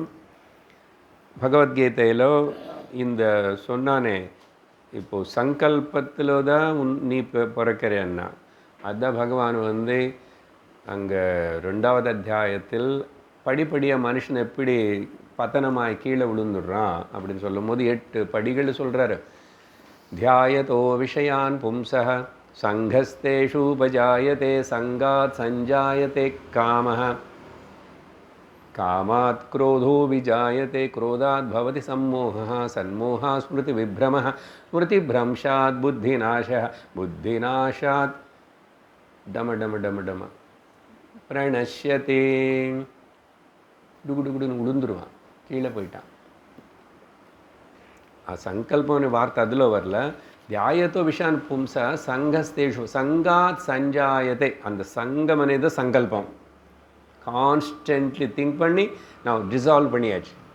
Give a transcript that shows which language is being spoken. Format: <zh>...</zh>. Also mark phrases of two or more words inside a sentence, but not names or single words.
<ta>பகவத்கீதையில் இந்த சொன்னானே இப்போது சங்கல்பத்தில் தான் நீ பிறக்கிறேன்னா அதுதான் பகவான் வந்து அங்கே 2வது அத்தியாயத்தில் படிப்படியாக மனுஷன் எப்படி பத்தனமாய் கீழே விழுந்துடுறான் அப்படின்னு சொல்லும் போது 8 படிகள் சொல்கிறாரு.</ta> <sa>ध्यायतो विषयान् पुंसः सङ्गस्तेषु उपजायते सङ्गात् सञ्जायते कामः कामात् क्रोधो विजायते क्रोधात् भवति सम्मोहः सन्मोहात् स्मृति विभ्रमः स्मृतिभ्रंशात् बुद्धिनाशः बुद्धिनाशात् डम डम डम डम प्रणश्यते.</sa> <ta>டுகுடுகுடுன்னு விழுந்துருவான், கீழே போயிட்டான். சங்கல்பம்னு வார்த்தை அதில் வரல.</ta> <sa>ध्यायतो विषान् पुंस सङ्गस्तेषु सङ्गात् सञ्जायते,</sa> <ta>அந்த சங்கம் అనేది சங்கல்பம்.</ta> <en>constantly think</en> <ta>பண்ணி நான் டிசால்வ் பண்ணியாச்சு.</ta>